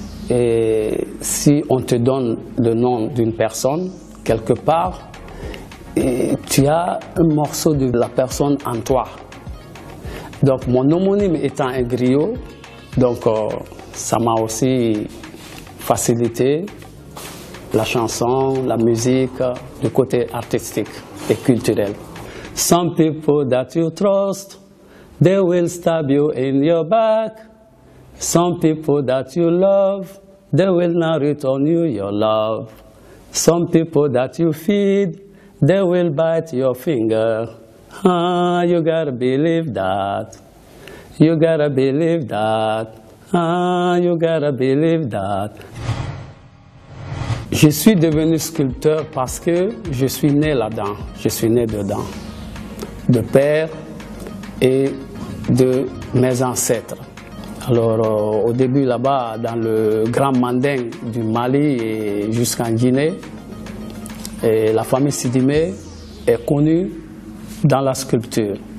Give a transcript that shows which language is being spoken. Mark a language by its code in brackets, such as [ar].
[fr] Et si on te donne le nom d'une personne, quelque part, et tu as un morceau de la personne en toi. Donc mon homonyme étant un griot, donc ça m'a aussi facilité la chanson, la musique, du côté artistique et culturel. [en] Some people that you trust, they will stab you in your back. Some people that you love, they will not return you your love. Some people that you feed, they will bite your finger. Ah, you gotta believe that. You gotta believe that. Ah, you gotta believe that. [fr] Je suis devenu sculpteur parce que je suis né là-dedans. Je suis né dedans. De père et de mes ancêtres. Alors, au début, là-bas, dans le Grand Manding du Mali et jusqu'en Guinée, et la famille Sidimé est connue dans la sculpture.